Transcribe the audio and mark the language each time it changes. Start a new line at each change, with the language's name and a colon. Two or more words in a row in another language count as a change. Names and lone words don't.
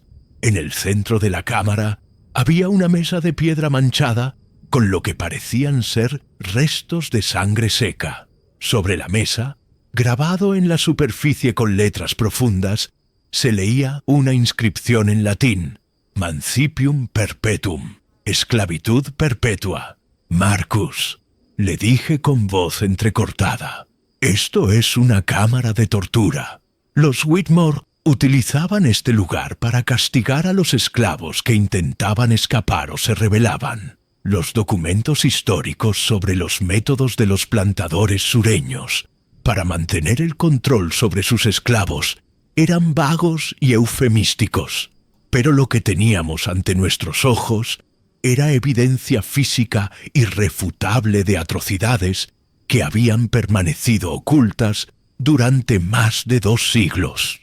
Spanish: En el centro de la cámara había una mesa de piedra manchada con lo que parecían ser restos de sangre seca. Sobre la mesa, grabado en la superficie con letras profundas, se leía una inscripción en latín:
Latin: Mancipium perpetuum,
Spanish: esclavitud perpetua. «Marcus», le dije con voz entrecortada, «esto es una cámara de tortura. Los Whitmore utilizaban este lugar para castigar a los esclavos que intentaban escapar o se rebelaban. Los documentos históricos sobre los métodos de los plantadores sureños para mantener el control sobre sus esclavos eran vagos y eufemísticos, pero lo que teníamos ante nuestros ojos era evidencia física irrefutable de atrocidades que habían permanecido ocultas durante más de 2 siglos.